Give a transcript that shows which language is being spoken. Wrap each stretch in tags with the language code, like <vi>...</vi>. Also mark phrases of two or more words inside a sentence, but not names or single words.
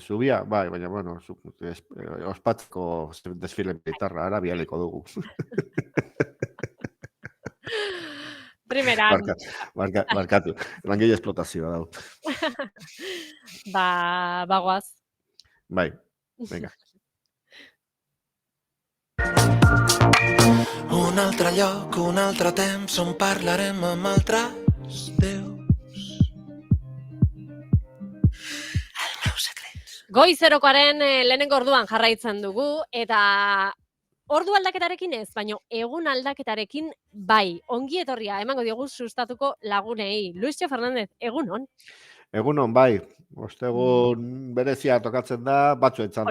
<eu>Zubia, bai, baina, bueno, ospatzeko desfile militarra, ara bialiko dugu. Primeran. Barkatu. Langile esplotazioa dau. Bagoaz. Bai,</eu> <ca>vinga. Un altre lloc, un altre temps on parlarem amb altres déus. El meu secret.</ca> <eu>Goizerokoaren lehenengo orduan jarraitzen dugu, eta ordu aldaketarekin ez, baina egun aldaketarekin bai, ongi etorria, emango diogu sustatuko lagunei. Luisio Fernandez, egunon? Egunon, bai, ostegun berezia tokatzen da, batzuetzat</eu>